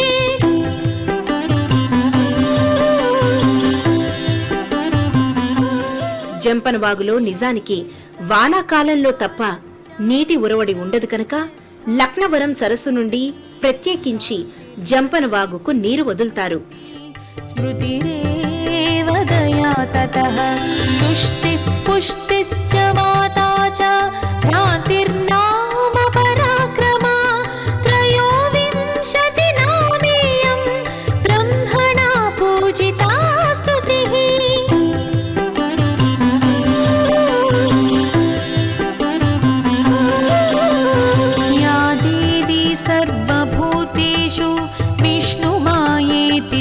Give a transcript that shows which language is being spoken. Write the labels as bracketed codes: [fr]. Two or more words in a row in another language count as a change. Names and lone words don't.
[te] జంపనవాగులో నిజానికి వానాకాలంలో తప్ప నీటి ఉరవడి ఉండదు కనుక లక్నవరం సరస్సు నుండి ప్రత్యేకించి జంపనవాగుకు నీరు వదులుతారు. [sa] స్మృతిరేవ దయా తతః తుష్టి పుష్టిశ్చ మాతా చ महातिर्नाम पराक्रमा त्रयोविंशति नामेयं ब्रह्मणा पूजिता स्तुतिः या देवी सर्वभूतेषु विष्णुमायेति